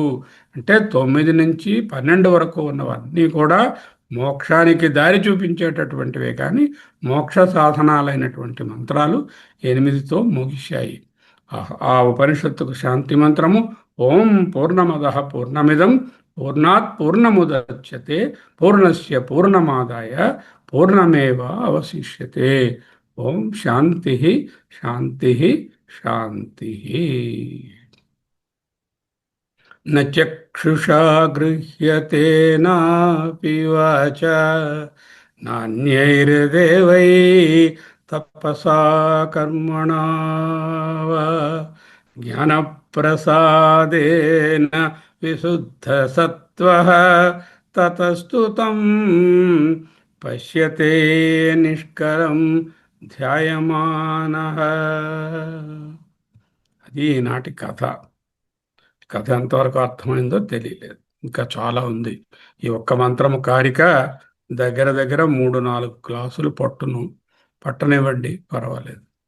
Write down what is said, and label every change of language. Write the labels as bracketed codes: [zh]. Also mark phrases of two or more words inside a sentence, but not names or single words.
[te] అంటే 9 నుంచి 12 వరకు ఉన్నవన్నీ కూడా మోక్షానికి దారి చూపించేటటువంటివే, కానీ మోక్ష సాధనాలైనటువంటి మంత్రాలు 8తో ముగిశాయి. ఆ ఉపనిషత్తుకు శాంతి మంత్రము [sa] ఓం పూర్ణమదః పూర్ణమిదం పూర్ణాత్ పూర్ణముదచ్యతే పూర్ణస్య పూర్ణమాదాయ పూర్ణమేవ అవశిష్యతే. ఓం శాంతి శాంతి శాంతి. न चक्षुषा गृह्यते नापि वाचा नान्यैर्देवै तपसा कर्मणा वा ज्ञानप्रसादेन विशुद्धसत्त्वः ततस्तु तं पश्यते निष्कलं ध्यायमानः. [te] అది ఈనాటి కథ. కథ ఎంతవరకు అర్థమైందో తెలియలేదు, ఇంకా చాలా ఉంది. ఈ ఒక్క మంత్రము కారిక దగ్గర దగ్గర 3-4 క్లాసులు పట్టనివ్వండి, పర్వాలేదు.